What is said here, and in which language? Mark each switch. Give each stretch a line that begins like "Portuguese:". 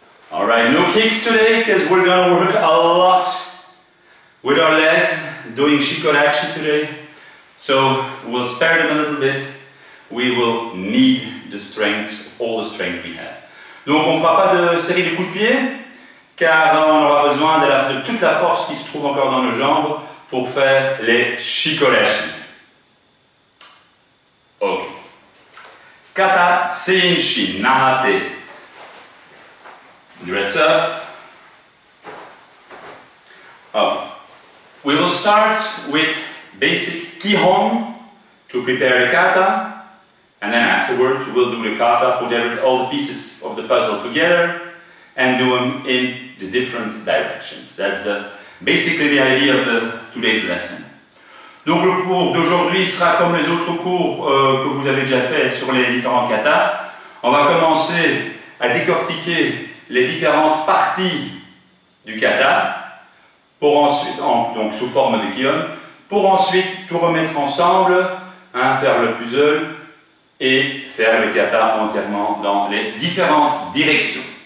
English: Alright, no kicks today because we're going to work a lot with our legs doing shikodachi today. So we'll spare them a little bit. We will need the strength, all the strength we have.
French: Donc on ne fera pas de série de coups de pied car on aura besoin de toute la force qui se trouve encore dans nos jambes pour faire les shikodachi.
English: Ok. Kata Seinshin Nahate. Dress up. Up. We will start with basic Kihon to prepare the kata, and then afterwards we'll do the kata, put all the pieces of the puzzle together and do them in the different directions. That's basically the idea of today's lesson.
French: Donc le cours d'aujourd'hui sera comme les autres cours que vous avez déjà fait sur les différents katas. On va commencer à décortiquer les différentes parties du kata, pour ensuite, donc sous forme de kion, pour ensuite tout remettre ensemble, faire le puzzle et faire le kata entièrement dans les différentes directions.